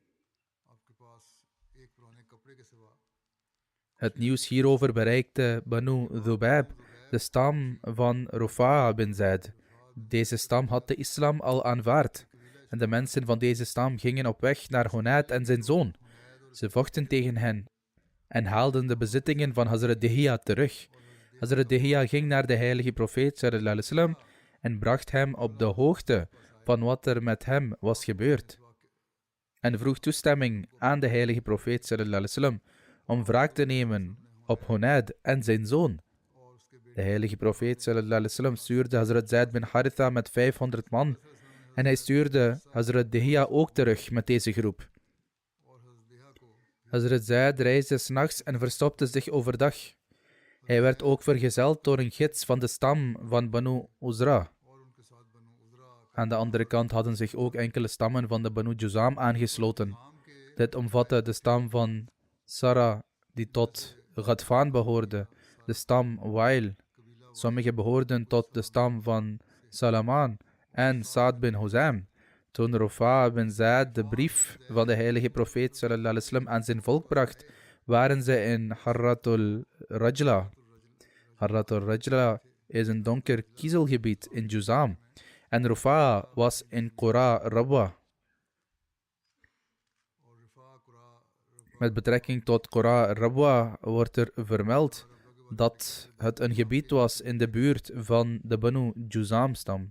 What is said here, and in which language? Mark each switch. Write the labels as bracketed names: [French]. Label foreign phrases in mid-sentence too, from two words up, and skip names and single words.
[Dutch] Het nieuws hierover bereikte Banu Dhubayb, de stam van Rufa bin Zaid. Deze stam had de islam al aanvaard en de mensen van deze stam gingen op weg naar Hunayd en zijn zoon. Ze vochten tegen hen en haalden de bezittingen van Hazrat Dihya terug. Hazrat Dihya ging naar de heilige profeet [Arabic] صلى الله عليه وسلم [Dutch] en bracht hem op de hoogte van wat er met hem was gebeurd. En vroeg toestemming aan de heilige profeet [Arabic] صلى الله عليه وسلم [Dutch] om wraak te nemen op Hunayd en zijn zoon. De heilige profeet [Arabic] صلى الله عليه وسلم [Dutch] stuurde Hazrat Zaid bin Haritha met 500 man en hij stuurde Hazrat Dihya ook terug met deze groep. Hazrat Zaid reisde 's nachts en verstopte zich overdag. Hij werd ook vergezeld door een gids van de stam van Banu Uzra. Aan de andere kant hadden zich ook enkele stammen van de Banu Juzam aangesloten. Dit omvatte de stam van Sara, die tot Ghadfan behoorde, de stam Wail. Sommigen behoorden tot de stam van Salaman en Sa'd bin Huzaim. Toen Rufa bin Zaid de brief van de heilige profeet [Arabic] صلى الله عليه وسلم [Dutch] aan zijn volk bracht, waren ze in Harratul Rajla. Harratul Rajla is een donker kiezelgebied in Juzam en Rufa was in Qura Rabwa. Met betrekking tot Qura Rabwa wordt er vermeld dat het een gebied was in de buurt van de Banu Juzam-stam.